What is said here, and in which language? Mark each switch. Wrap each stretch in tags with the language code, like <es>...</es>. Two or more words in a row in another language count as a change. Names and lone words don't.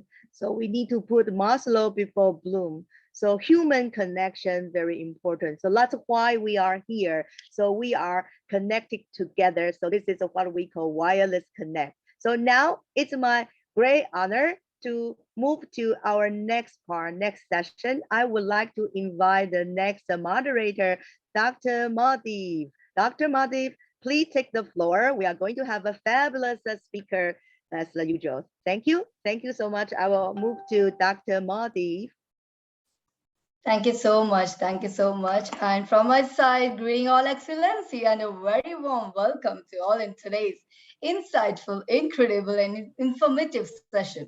<en>So we need to put Maslow before Bloom. So human connection, very important. So that's why we are here. So we are connected together. So this is what we call wireless connect. So now it's my great honor to move to our next part, next session. I would like to invite the next moderator, Dr. Madhiv. Dr. Madhiv, please take the floor. We are going to have a fabulous speaker as usual. Thank you. Thank you so much. I will move to Dr. Madhiv. Thank you so much. Thank you so much. And from my side, greeting all excellency and a very warm welcome to all in today's insightful, incredible, and informative session.</en>